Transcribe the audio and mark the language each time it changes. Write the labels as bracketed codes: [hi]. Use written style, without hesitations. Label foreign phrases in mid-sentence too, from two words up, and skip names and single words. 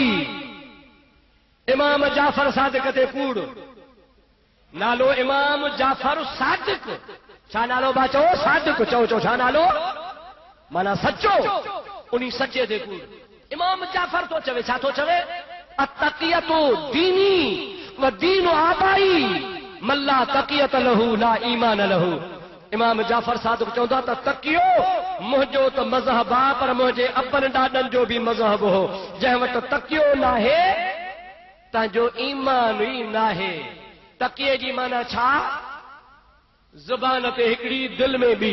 [sd] इमाम जाफर सादिक ते कूड़ नालो इमाम जाफर सादिक। छा नालो बा चओ? सादिक। चओ चओ छा नालो? माना सचो। उन्हीं सचे ते कूड़ इमाम जाफर तो चवे। छा तो चवे? [ar] التقية ديني و دين آبائي من لا تقية له لا إيمان له. [sd] इमाम जाफर सादिक चवंदा त तकियो मुंहिंजो त मज़हब आहे पर मुंहिंजे अबनि ॾाॾनि जो बि मज़हब हो। जंहिं वटि तकियो नाहे तव्हांजो ईमान ई नाहे। तकिए जी माना छा? ज़ुबान ते हिकिड़ी दिल में ॿी।